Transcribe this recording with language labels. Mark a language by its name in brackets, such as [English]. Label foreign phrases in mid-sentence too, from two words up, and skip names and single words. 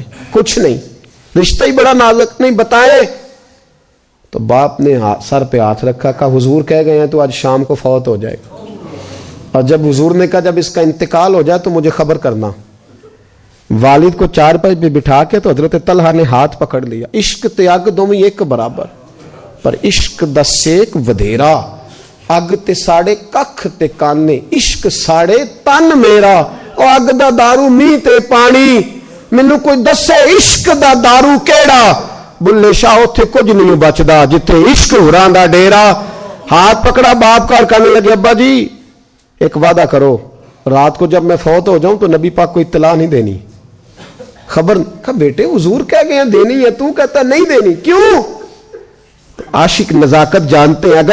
[Urdu] کچھ نہیں, رشتہ ہی بڑا نازک, نہیں بتائیں. تو باپ نے سر پہ ہاتھ رکھا, کہا حضور کہہ گئے ہیں تو آج شام کو فوت ہو جائے گا, اور جب حضور نے کہا جب اس کا انتقال ہو جائے تو مجھے خبر کرنا. والد کو چارپائی پہ بٹھا کے تو حضرت طلحہ نے ہاتھ پکڑ لیا. [Punjabi] عشق تے اگ دوویں ایک برابر, پر عشق دا سیک ودھیرا, اگ تے ساڑے ککھ تے کانے, عشق ساڑے تن میرا, او اگ دا دارو می تے پانی, مینوں کوئی دسے عشق دا دارو کیڑا, بلے شاہ اوتھے کچھ نہیں بچدا جتھے عشق ہوراں دا ڈیرا. [Urdu] ہاتھ پکڑا باپ کا, کہنے لگے ابا جی ایک وعدہ کرو, رات کو جب میں فوت ہو جاؤں تو نبی پاک کو اطلاع نہیں دینی, خبر. کہا بیٹے حضور کہہ گئے ہیں دینی ہے, تو کہتا نہیں دینی, کیوں؟ عاشق نزاکت جانتے ہیں.